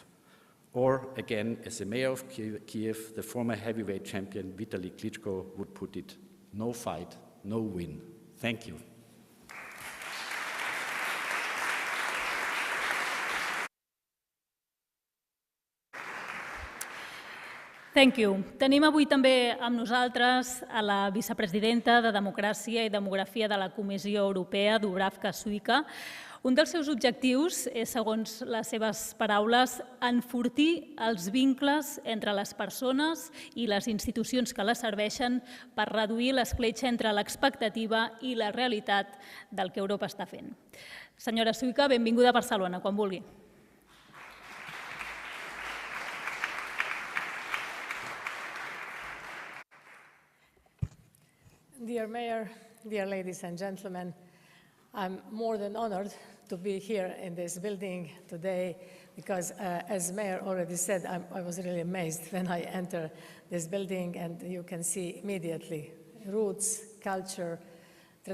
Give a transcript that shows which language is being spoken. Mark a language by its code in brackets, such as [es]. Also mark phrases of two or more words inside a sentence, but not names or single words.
[en] Or, again, as the mayor of Kiev, the former heavyweight champion Vitaly Klitschko would put it, no fight, no win. Thank you. Thank you. [ca] Tenim avui també amb nosaltres a la vicepresidenta de Democràcia i Demografia de la Comissió Europea, Dubravka Šuica. Un dels seus objectius és, segons les seves paraules, enfortir els vincles entre les persones i les institucions que les serveixen per reduir l'escletxa entre l'expectativa i la realitat del que Europa està fent. Senyora Šuica, benvinguda a Barcelona, quan vulgui. [en] Dear Mayor, dear ladies and gentlemen, I'm more than honored to be here in this building today because, as Mayor already said, I was really amazed when I entered this building, and you can see immediately roots, culture, tradition, arts.